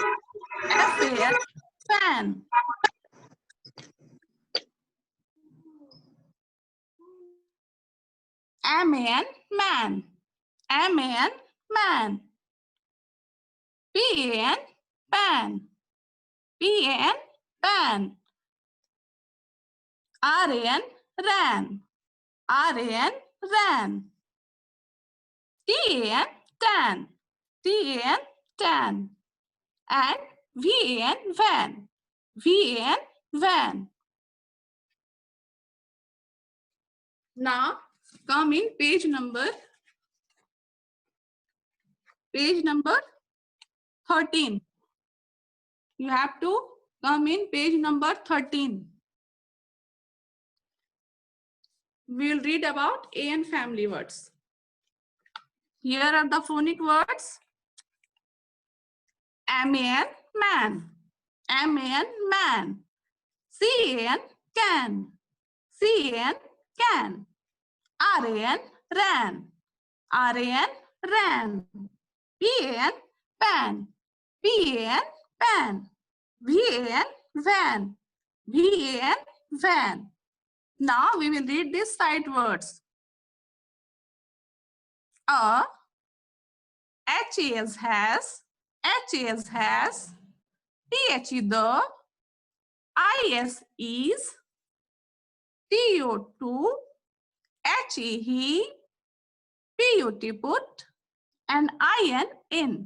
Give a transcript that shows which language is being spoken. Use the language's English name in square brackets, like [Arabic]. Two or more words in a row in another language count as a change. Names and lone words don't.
[English] FAN, fan. MAN, man. MAN, man. PAN, pan. PAN, pan. RAN, ran. RAN, ran. TAN, tan. TAN, tan. And VAN, van. VAN, van. Now come in page number 13. You have to come in page number 13. We will read about AN family words. Here are the phonic words. MAN, man. MAN, man. CAN, can. CAN, can. RAN, ran. RAN, ran. PAN, pan. PAN, pan. VAN, van. VAN, van. Now we will read these sight words. A, HAS has, THE the, IS is, TO2, HE, PUT put, and IN in.